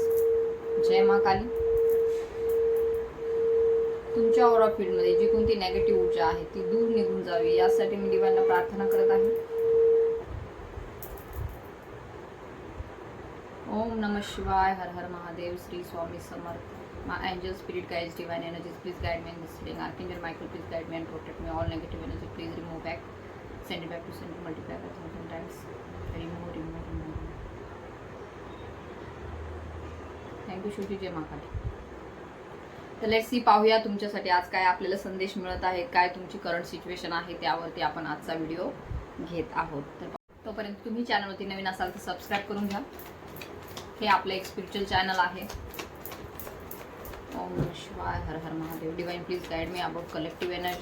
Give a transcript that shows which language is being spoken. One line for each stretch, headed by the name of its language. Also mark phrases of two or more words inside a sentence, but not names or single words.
Marathi: जय मा काली. तुमच्या ऑरा फील्डमध्ये जी कोणती नेगेटिव्ह ऊर्जा आहे ती दूर निघून जावी यासाठी मी डिवाइनला प्रार्थना करत आहे.
Sanskrit: ओम नमः शिवाय. हर हर महादेव.
Marathi: श्री स्वामी समर्थ.
English: My angel, spirit guides, divine energies, please guide me in this reading. Archangel Michael, please guide me and protect me. All negative energy, please remove back. Send it back to center, multiply by 1000 times.
Marathi: Remove. थँक्यू शिवजी. जय महाकाली. तर
English: let's see,
Marathi: पाहूया तुमच्यासाठी आज काय आपल्याला संदेश मिळत आहे, काय तुमची
English: current situation
Marathi: आहे त्यावरती आपण आजचा व्हिडिओ घेत आहोत. तर तोपर्यंत तुम्ही चॅनलवरती नवीन असाल तर सबस्क्राईब करून घ्या. हे आपलं एक
English: spiritual channel
Marathi: आहे.
Sanskrit: ओम नमः शिवाय.
English: हर हर महादेव. divine please guide me about collective energy.